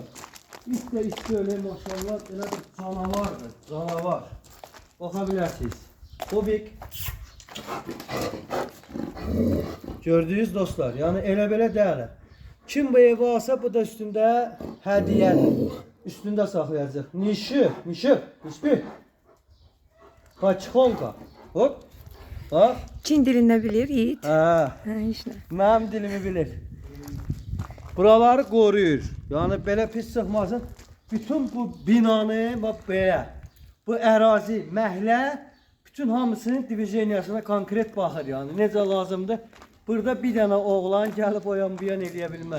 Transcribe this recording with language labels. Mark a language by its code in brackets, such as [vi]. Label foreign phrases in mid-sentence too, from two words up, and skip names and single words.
[az] İt də öyle maşallah elə bir canavardır. Canavar. Baxa bilərsiniz. Hobik. Gördünüz dostlar. Yəni elə belə deyil. Kim bu evi alsa bu da üstündə hədiyyədir. [tr] Üstünde saklayacak. Nişi. Kaçkolka. Hop. [az] Bak. Çin dilini bilir Yiğit. Ha. İşte. Mənim dilimi bilir. Buraları qoruyur. Yani belə pis çıxmasın. Bütün bu binanı bak belə. Bu ərazi, məhlə bütün hamısının divizyoniyasına konkret baxır yani. Necə lazımdır. Burada bir dənə oğlan gəlib oyan buyan eləyə bilməz.